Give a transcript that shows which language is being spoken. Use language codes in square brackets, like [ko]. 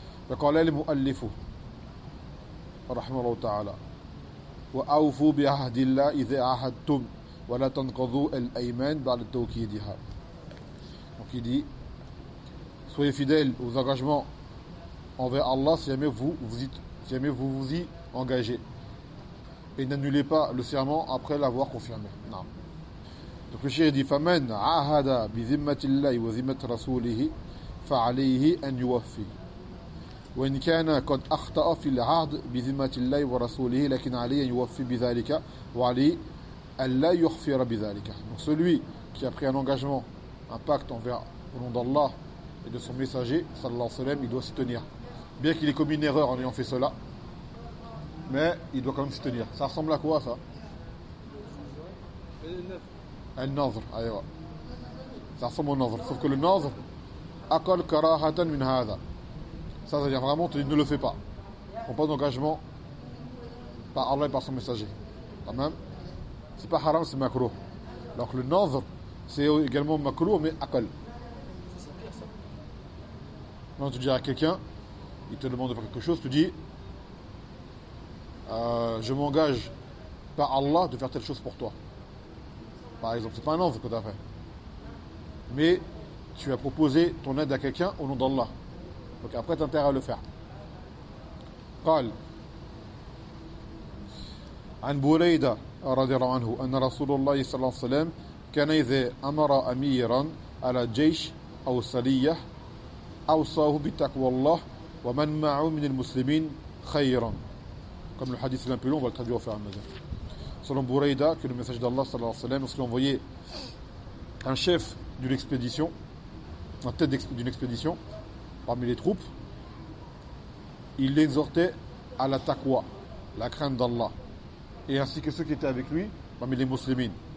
[ar] وَقَالَ الْمُؤَلِّفُ رَحْمَ اللَّهُ تَعَالَى وَأَوْفُوا بِعَهْدِ اللَّهِ إِذَا عَهَدْتُمْ وَلَا تَنْقَضُوا الْأَيْمَانِ بَعْلَ تَوْكِيدِهَا [fr] Donc il dit soyez fidèles aux engagements envers Allah si jamais vous y engagez et n'annulez pas le serment après l'avoir confirmé non. Donc le shir dit [ar] فَمَنْ عَهَدَ بِذِمَّةِ اللَّهِ وَذِمَّةِ رَسُولِهِ فَعَلَيْهِ أَنْ يُوَفِّي وَإِنْ كَانَ قَدْ أَخْطَأَ فِي الْعَهْدِ بِذِمَّةِ اللَّهِ وَرَسُولِهِ لَكِنْ عَلَيْهِ أَنْ يُوَفِّي بِذَلِكَ وَعَلَيْهِ Allah yukhfira bidhalika. [fr] Donc celui qui a pris un engagement, un pacte envers au nom d'Allah et de son messager, sallallahu alayhi wa sallam, il doit s'y tenir. Bien qu'il ait commis une erreur en ayant fait cela, mais il doit quand même s'y tenir. Ça ressemble à quoi ça? Al-Nadr. Al-Nadr, ça ressemble au Nadr. Sauf que le Nadr, akal karahatan min hadha. Ça veut dire vraiment, tu dis, ne le fais pas. Prends pas d'engagement par Allah et par son messager. Amen. c'est pas haram, c'est makruh. Alors que le nadr, c'est également makruh, mais akal. Quand tu dis à quelqu'un, il te demande de faire quelque chose, tu dis je m'engage par Allah de faire telle chose pour toi. Par exemple, c'est pas un nadr que tu as fait. Mais tu as proposé ton aide à quelqu'un au nom d'Allah. Donc après, tu as intérêt à le faire. [ar] قال عن بريدة رضي الله عنه أن رسول الله صلى الله عليه وسلم كان إذا أمر أميرا على جيش أو سرية أوصاه بتقوى الله ومن معه من المسلمين خيرا [fr] comme le hadith est un peu long, on va le traduire au fur et à mesure. Selon بريدة, que le message d'Allah صلى الله عليه وسلم, lorsqu'il envoyait un chef d'une expédition, en tête d'une expédition parmi les troupes, il l'exhortait à la taqwa, la crainte d'Allah, et ainsi que ceux qui étaient avec lui parmi les muslimines.